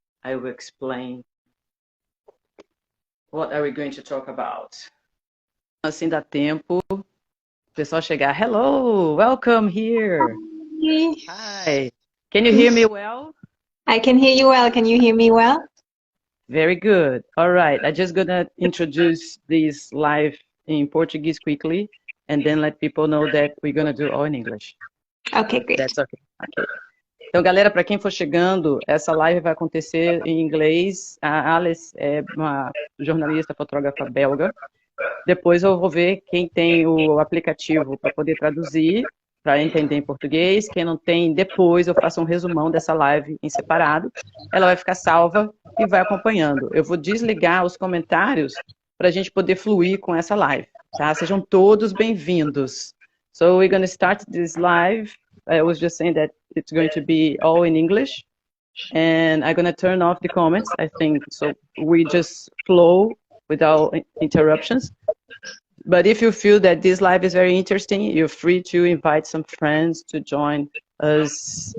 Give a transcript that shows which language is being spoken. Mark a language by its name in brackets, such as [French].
[English] I will explain what are we going to talk about. [Portuguese] Assim dá tempo o pessoal chegar. [English] Hello, welcome here. Hi. Can you hear me well? I can hear you well. Can you hear me well? Very good. All right. I'm just gonna introduce this live in Portuguese quickly, and then let people know that we're gonna do all in English. Okay, great. That's okay. Okay. [Portuguese] Então, galera, para quem for chegando, essa live vai acontecer em inglês. A Alice é uma jornalista, fotógrafa belga. Depois eu vou ver quem tem o aplicativo para poder traduzir, para entender em português. Quem não tem, depois eu faço um resumão dessa live em separado. Ela vai ficar salva e vai acompanhando. Eu vou desligar os comentários para a gente poder fluir com essa live, tá? Sejam todos bem-vindos. [English] So we're going to start this live. I was just saying that it's going to be all in English. And I'm going to turn off the comments, I think, so we just flow without interruptions. But if you feel that this live is very interesting, you're free to invite some friends to join us.